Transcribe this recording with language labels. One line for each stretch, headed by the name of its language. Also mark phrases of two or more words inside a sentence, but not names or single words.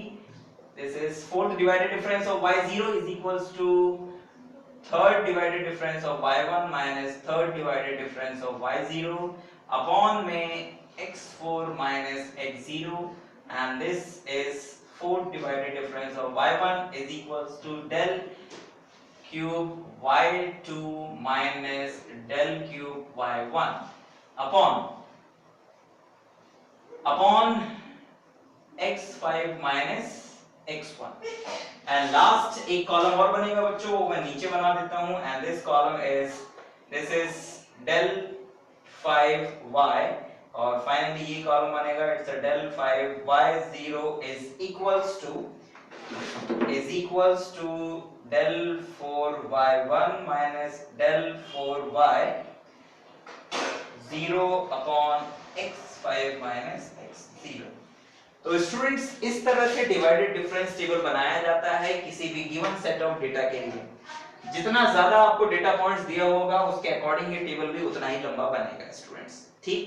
English: This is fourth divided difference of y0 is equals to third divided difference of y1 minus third divided difference of y0 upon में x4 minus x0, and this is fourth divided difference of y1 is equals to del cube y2 minus del cube y1 upon x5 minus x1, and last
Hindi: एक कॉलम और बनेगा बच्चों, वो मैं नीचे बना देता हूं,
English: and this is del 5y,
Hindi: और फाइनली ये कॉलम बनेगा
English: it's del 5y0 is equals to del 4y1 minus del 4y0 upon x5 minus x0।
Hindi: तो स्टूडेंट्स इस तरह से
English: divided difference table
Hindi: बनाया जाता है किसी भी
English: given set of data
Hindi: के लिए। जितना ज्यादा आपको
English: data points
Hindi: दिया होगा उसके अकॉर्डिंग ये टेबल भी उतना ही लंबा बनेगा स्टूडेंट्स, ठीक।